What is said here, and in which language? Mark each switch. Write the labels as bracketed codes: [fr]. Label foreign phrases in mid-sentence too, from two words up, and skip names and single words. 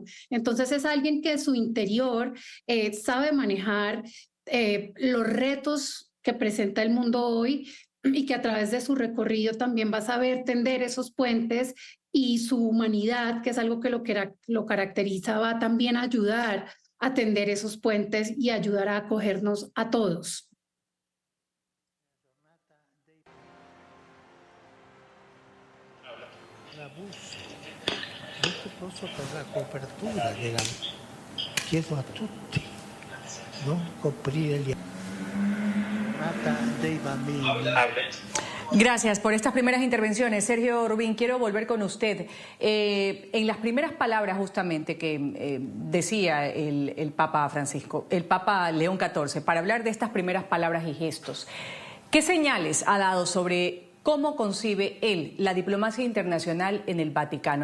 [es] Entonces es alguien que en su interior sabe manejar los retos que presenta el mundo hoy, y que a través de su recorrido también va a saber tender esos puentes, y su humanidad, que es algo que lo caracteriza, va también a ayudar a tender esos puentes y ayudar a acogernos a todos. [it] L'abuso, questo posso per la copertura chiedo a tutti non coprire gli dei bambini. [es] Gracias por estas primeras intervenciones. Sergio Rubín, quiero volver con usted. En las primeras palabras justamente que decía el Papa Francisco, el Papa León XIV, para hablar de estas primeras palabras y gestos, ¿qué señales ha dado sobre cómo concibe él la diplomacia internacional en el Vaticano?